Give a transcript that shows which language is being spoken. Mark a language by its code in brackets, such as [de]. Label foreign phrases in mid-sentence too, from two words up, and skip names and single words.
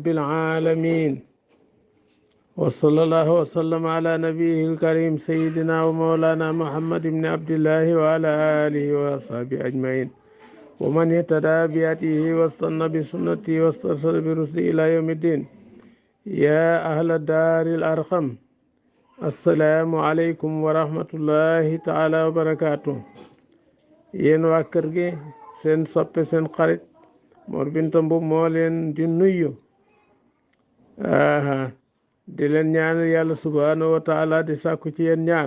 [ar] العالمين وصلى الله وسلم على نبيه الكريم سيدنا ومولانا محمد بن عبد الله وعلى آله وصحبه أجمعين ومن اهتدى بهديه واستنى بسنته واسترشد برشده إلى يوم الدين يا أهل الدار الأرقم السلام عليكم ورحمة الله تعالى وبركاته. [wo] Yéen waa kër gi seen soppe seen xarit Mor Binta Mbub moo leen di nuyu di leen ñaanal yàlla [ar] سبحانه وتعالى [wo] di sàkku ci yéen ñaan.